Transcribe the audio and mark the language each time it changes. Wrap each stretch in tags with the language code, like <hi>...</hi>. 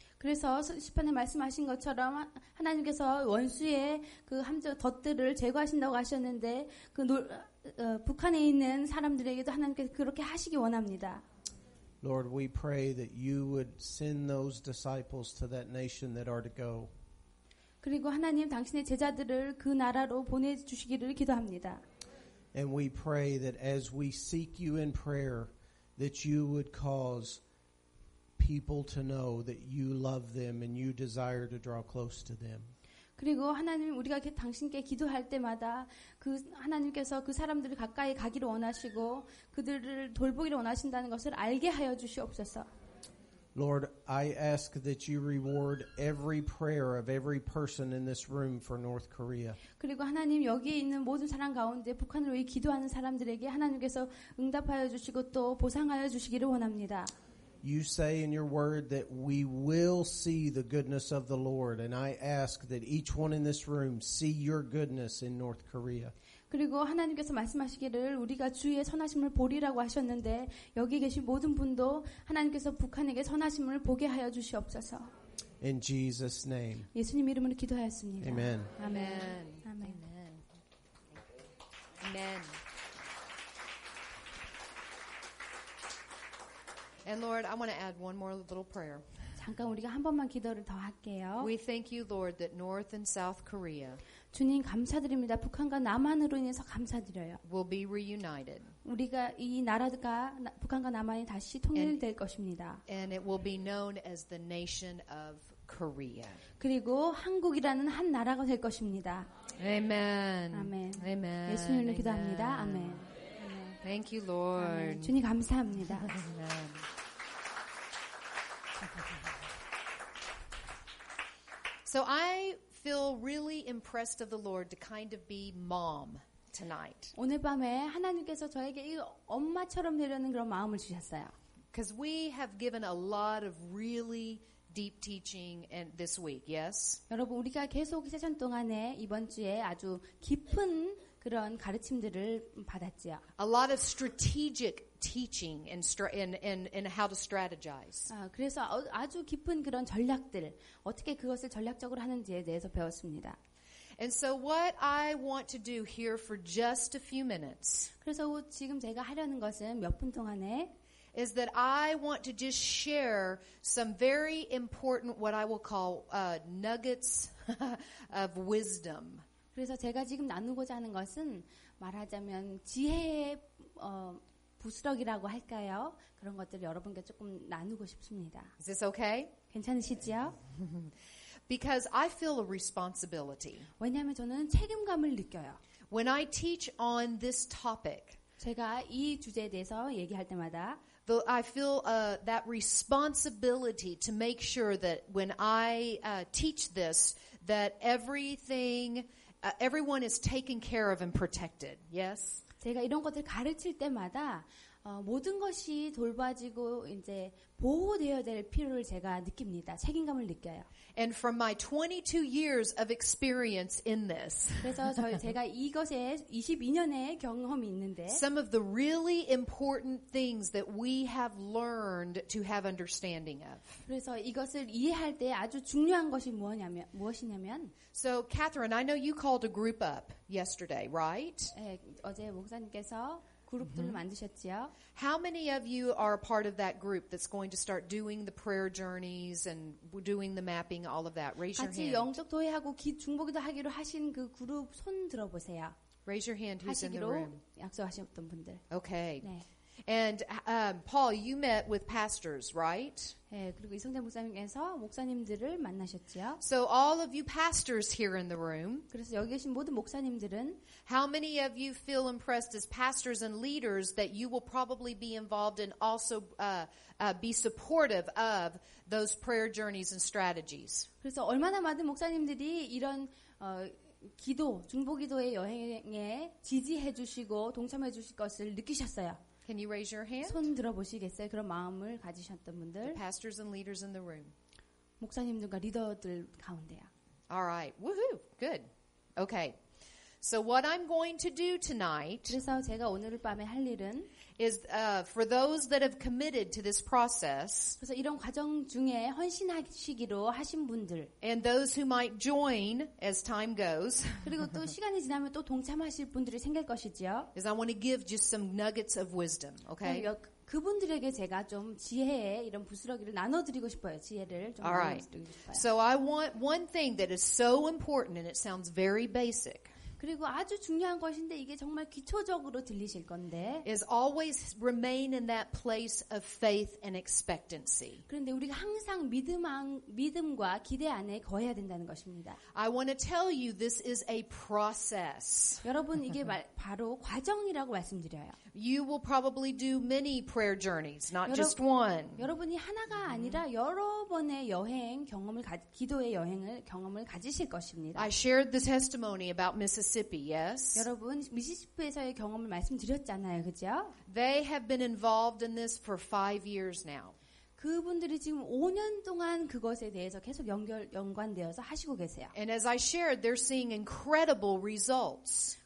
<ko>그래서 시편에 말씀하신 것처럼 하나님께서 원수의 그 덫들을 제거하신다고 하셨는데 북한에 있는 사람들에게도 하나님께서 그렇게 하시기 원합니다.</ko> <en>Lord, we pray that you would send those disciples to that nation that are to go.</en> <ko>그리고 하나님 당신의 제자들을 그 나라로 보내주시기를 기도합니다.</ko> <en>And we pray that as we seek you in prayer, that you would cause people to know that you love them and you desire to draw close to them.</en> <ko>그리고 하나님 우리가 당신께 기도할 때마다 그 하나님께서 그 사람들을 가까이 가기를 원하시고 그들을 돌보기를 원하신다는 것을 알게 하여 주시옵소서.</ko> <en>Lord, I ask that you reward every prayer of every person in this room for North Korea.</en> <ko>그리고 하나님 여기에 있는 모든 사람 가운데 북한을 위해 기도하는 사람들에게 하나님께서 응답하여 주시고 또 보상하여 주시기를 원합니다.</ko> <en>You say in your word that we will see the goodness of the Lord, and I ask that each one in this room see your goodness in North Korea.</en> <ko>그리고 하나님께서 말씀하시기를 우리가 주의 선하심을 보리라고 하셨는데 여기 계신 모든 분도 하나님께서 북한에게 선하심을 보게 하여 주시옵소서.</ko> <en>In Jesus' name.</en> <ko>예수님 이름으로 기도하였습니다.</ko> <en>Amen.</en> <ko>아멘.</ko> <en>Amen.</en> <ko>아멘.</ko> <en>Amen. And Lord, I want to add one more little prayer.</en> <ko>잠깐 우리가 한 번만 기도를 더 할게요.</ko> <en>We thank you, Lord, that North and South Korea</en> <ko>주님 감사드립니다. 북한과 남한으로 인해서 감사드려요.</ko> <en>will be reunited.</en> <ko>우리가 이 나라가 북한과 남한이 다시 통일될 것입니다.</ko> <en>And it will be known as the nation of Korea.</en> <ko>그리고 한국이라는 한 나라가 될 것입니다.</ko> <en>Amen.</en> <ko>아멘.</ko> <en>Amen.</en> <ko>예수님을 기도합니다. 아멘.</ko> <en>Thank you, Lord.</en> <ko>아멘. 주님 감사합니다.</ko> <en>Amen. So I feel really impressed of the Lord to kind of be mom tonight.</en> <ko>오늘 밤에 하나님께서 저에게 이 엄마처럼 되려는 그런 마음을 주셨어요.</ko> <en>Because we have given a lot of really deep teaching and this week, yes?</en> <ko>여러분 우리가 계속 세션 동안에 이번 주에 아주 깊은 그런 가르침들을 받았지요.</ko> <en>A lot of strategic teaching and how to strategize.</en> <ko>그래서 아주 깊은 그런 전략들, 어떻게 그것을 전략적으로 하는지에 대해서 배웠습니다.</ko> <en>And so what I want to do here for just a few minutes</en> <ko>그래서 지금 제가 하려는 것은 몇 분 동안에</ko> <en>is that I want to just share some very important what I will call nuggets of wisdom.</en> <ko>그래서 제가 지금 나누고자 하는 것은 말하자면 지혜의 부스러기라고 할까요? 그런 것들을 여러분께 조금 나누고 싶습니다.</ko> <en>Is this okay?</en> <ko>괜찮으시죠?</ko> <en>Because I feel a responsibility.</en> <ko>왜냐하면 저는 책임감을 느껴요.</ko> <en>When I teach on this topic,</en> <ko>제가 이 주제에 대해서 얘기할 때마다</ko> <en>I feel that responsibility to make sure that when I teach this, that everyone is taken care of and protected. Yes?</en> <ko>제가 이런 것들 가르칠 때마다 모든 것이 돌봐지고 이제 보호되어야 될 필요를 제가 느낍니다. 책임감을 느껴요.</ko> <en>And from my 22 years of experience in this,</en> <ko>그래서 제가 이것에 22년의 경험이 있는데</ko> <en>some of the really important things that we have learned to have understanding of.</en> <ko>그래서 이것을 이해할 때 아주 중요한 것이 무엇이냐면</ko> <en>So, Catherine, I know you called a group up yesterday, right?</en> <ko>어제 목사님께서 그룹들을 만드셨지요.</ko> <en>How many of you are a part of that group that's going to start doing the prayer journeys and doing the mapping, all of that? Raise your</en> <ko>같이</ko> <en>hand.</en> <ko>영적 도회하고 중보기도 하기로 하신 그 그룹 손 들어보세요.</ko> <en>Raise your hand who's in the</en> <ko>하시기로</ko> <en>room.</en> <ko>약속하셨던 분들.</ko> <en>Okay.</en> <ko>네.</ko> <en>And Paul, you met with pastors, right?</en> <ko>네, 그리고 이성재 목사님께서 목사님들을 만나셨지요.</ko> <en>So all of you pastors here in the room,</en> <ko>그래서 여기 계신 모든 목사님들은</ko> <en>how many of you feel impressed as pastors and leaders that you will probably be involved and also be supportive of those prayer journeys and strategies?</en> <ko>그래서 얼마나 많은 목사님들이 이런 기도, 중보기도의 여행에 지지해 주시고 동참해 주실 것을 느끼셨어요.</ko> <en>Can you raise your hand?</en> <ko>손 들어보시겠어요? 그런 마음을 가지셨던</ko> <en>The</en> <ko>분들,</ko> <en>pastors and leaders in the room.</en> <ko>목사님들과 리더들 가운데요.</ko> <en>All right. Woohoo. Good. Okay. So what I'm going to do tonight</en> <ko>그래서 제가 오늘 밤에 할 일은</ko> <en>is for those that have committed to this process</en> <ko>그래서 이런 과정 중에 헌신하시기로 하신 분들</ko> <en>and those who might join as time goes</en> <ko>그리고 또 시간이 지나면 또 동참하실 분들이 생길 것이지요.</ko> <en>is I want to give just some nuggets of wisdom, okay?</en> <ko>그분들에게 제가 좀 지혜의 이런 부스러기를 나눠드리고 싶어요. 지혜를 좀</ko> <en>All right.</en> <ko>나눠드리고 싶어요.</ko> <en>So I want one thing that is so important and it sounds very basic</en> <ko>그리고 아주 중요한 것인데 이게 정말 기초적으로 들리실 건데</ko> <en>is always remain in that place of faith and expectancy.</en> <ko>그런데 우리가 항상 믿음과 기대 안에 거해야 된다는 것입니다.</ko> <en>I want to tell you this is a process.</en> <ko>여러분 이게 바로 과정이라고 말씀드려요.</ko> <en>You will probably do many prayer journeys, not just one.</en> <ko>여러분이 하나가 아니라 여러 번의 여행 경험을 기도의 경험을 가지실 것입니다.</ko> <en>I shared the testimony about Mississippi, yes?</en> <ko>여러분 미시시피에서의 경험을 말씀드렸잖아요. 그죠?</ko> <en>They have been involved in this for 5 years now.</en> <ko>그분들이 지금 5년 동안 그것에 대해서 계속 연관되어서 하시고 계세요.</ko> <en>And as I shared, they're seeing incredible results.</en>